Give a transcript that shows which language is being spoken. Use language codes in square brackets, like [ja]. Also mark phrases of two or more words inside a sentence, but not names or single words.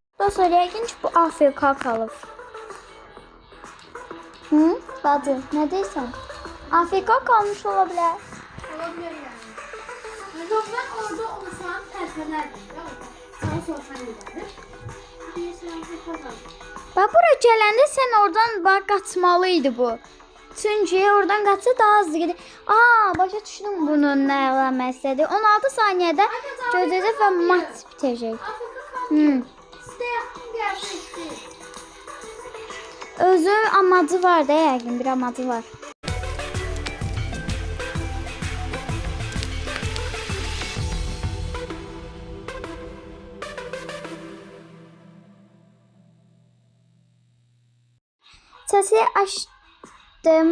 [az] sonra yəqin ki, bu AFK qalıb. Hı? Bacı, nə deyirsən? AFK qalmış ola bilər. [tr] Olabilir yani. Yok ben orada olsam terselerdim. Ya sana sorsan giderdim. Bir seansı kazandım. [az] Bax, bura gələndə sən oradan bax, qaçmalı idi bu. Çünki oradan qaçsa [tr] daha hızlı [az] gedir. Başa düşdüm bunun nə əlamətidir. 16 saniyədə gözəcək və maç bitəcək. [tr] Afrika kaldı. Hı. Size yaptım gerçekti. [az] Özü [tr] amacı var [az] da yəqin, bir amacı var. [tr] Sesi açtım.